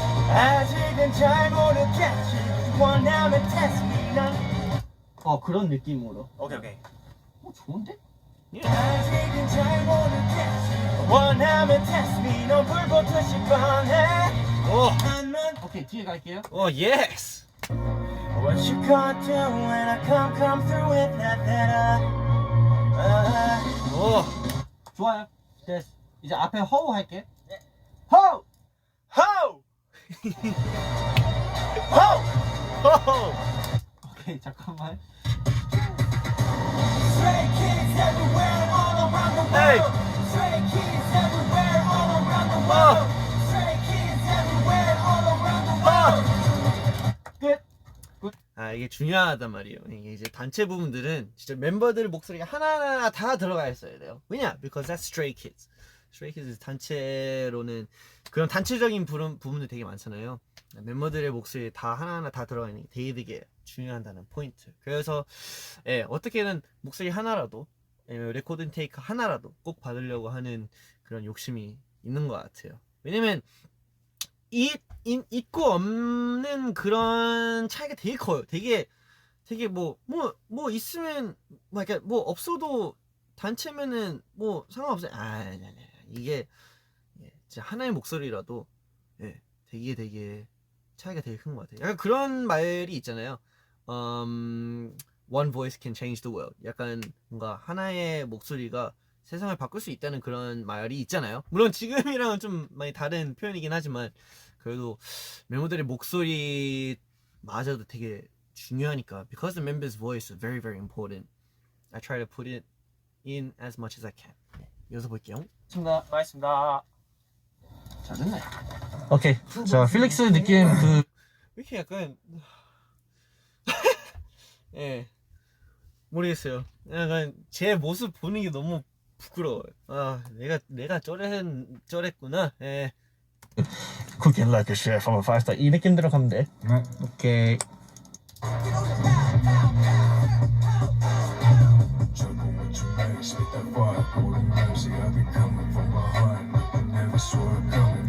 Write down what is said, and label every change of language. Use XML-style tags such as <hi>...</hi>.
<ko>아직은 잘 모르겠지. 원하면</ko> <en>test me</en> <ko>난. 그런 느낌으로. 오케이. 좋은데? 아직은 잘 모르겠지. 원하면</ko> <en>test me</en> <ko>넌 불보듯이 뻔해. 오케이 뒤에 갈게요. 예스.</ko> <en>What you gonna do when I come through with that</en> <ko>좋아요. 됐어. 이제 앞에 허우 할게. Ho! Ho! Ho! 오케이 잠깐만.</ko> <en>Stray kids everywhere all around the world. Stray kids everywhere all around the world. Stray kids everywhere all around the world.</en> <ko>이게 중요하단 말이에요. 이게 이제 단체 부분들은 진짜 멤버들 목소리가 하나하나 다 들어가 있어야 돼요. 왜냐?</ko> <en>Because that's Stray Kids.</en> <ko>Stray Kids 단체로는 그런 단체적인 부분들 되게 많잖아요. 멤버들의 목소리 다 하나하나 다 들어가 있는 게 되게 중요하다는 포인트. 그래서 어떻게든 목소리 하나라도 레코딩 테이크 하나라도 꼭 받으려고 하는 그런 욕심이 있는 것 같아요. 왜냐면 있고 없는 그런 차이가 되게 커요. 되게 뭐 있으면 뭐 없어도 단체면은 뭐 상관없어요. 아니. 이게 진짜 하나의 목소리라도 되게 차이가 되게 큰 것 같아요. 약간 그런 말이 있잖아요.</ko> <en>One voice can change the world.</en> <ko>약간 뭔가 하나의 목소리가 세상을 바꿀 수 있다는 그런 말이 있잖아요. 물론 지금이랑은 좀 많이 다른 표현이긴 하지만 그래도 멤버들의 목소리마저도 되게 중요하니까</ko> <en>because the member's voice is very very important. I try to put it in as much as I can.</en> <ko>네, 이어서 볼게요. 알겠습니다. 잘했네. 오케이. 자, 필릭스 느낌 왜 이렇게 약간 예 모르겠어요. 약간 제 모습 보는 게 너무 부끄러워요. 아 내가 쩌랬구나. 예.</ko> <en>Cooking like a chef from a 5-star</en> <ko>이 느낌대로 가면 돼. 오케이.</ko> <en>Juggle with your legs, hit that vibe, golden mercy. I'll be coming from behind, I never saw it coming.</en>